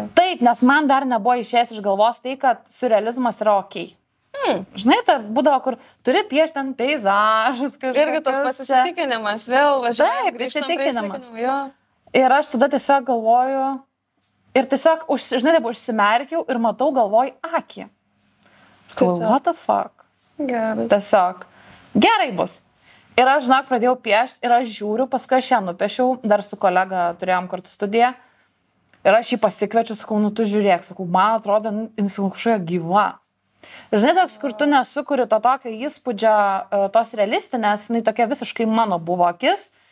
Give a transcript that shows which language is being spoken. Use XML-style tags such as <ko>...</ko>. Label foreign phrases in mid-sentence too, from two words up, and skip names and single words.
<lt>Taip, nes man dar nebuvo išėjęs iš galvos tai, kad surrealizmas yra okei. Žinai, tai būdavo, kur turi piešti ant peizažas kažkas. Irgi tas pasitikinimas, vėl važiuoja, grįžtam prie įsitikinimų. Ir aš tada tiesiog galvoju, ir tiesiog, žinai, taip užsimerkiau ir matau, galvoju, akį.</lt> <en>What the fuck?</en> <lt>Gerai. Tiesiog, gerai bus. Ir aš, žinok, pradėjau piešti ir aš žiūriu, paskui aš ją nupiešiau, dar su kolega turėjom kartu studiją. Ir aš jį pasikviečiu, sakau, tu žiūrėk, sakau, man atrodo, jis kažkokia gyva. Ir žinai, toks, kur tu nesukuri to tokio įspūdžio, tos realistinės, jinai tokia visiškai mano buvo akis.</lt>